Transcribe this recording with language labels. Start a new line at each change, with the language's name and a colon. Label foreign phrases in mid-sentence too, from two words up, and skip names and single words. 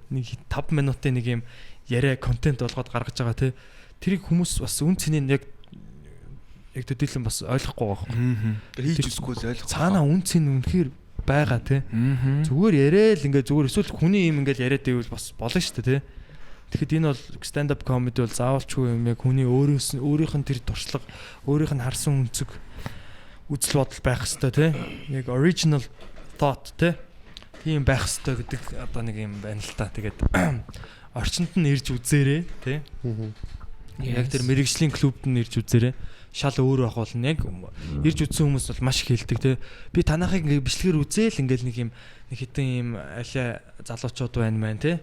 Mongolian: Нэг 5 минутын нэг юм яриа контент болгоод гаргаж байгаа тий. Тэрийг хүмүүс бас үн цэнийг яг төдийлөн бас ойлгохгүй байгаа. Хийж үзэхгүй л ойлгохгүй. Цаана үн цэн үнэхээр байгаа тий. Зүгээр яриад ингээд зүгээр эсвэл хүний юм ингээд яриад байвал бас болно шүү дээ тий. Тэгэхэд энэ бол
English: stand up comedy
Mongolian: бол заавалчгүй юм яг хүний өөрийнх нь тэр туршлага, өөрийнх нь харсан үнцэг үзэл бодол байх хэрэгтэй тий. Яг
English: original thought
Mongolian: тий. Тийм байх хэрэгтэй гэдэг одоо нэг юм байна л та. Тэгээд орчинд нь ирж үзээрэй тий. Яг тэр мэрэгжлийн клубд нь ирж үзээрэй. Шал өөр байх болно. Яг ирж үзсэн хүмүүс бол маш их хэлдэг тий. Би танахыг ингээ бичлэгээр үзээл ингээл нэг юм нэг хитэн юм алиа залуучууд байна мэн тий.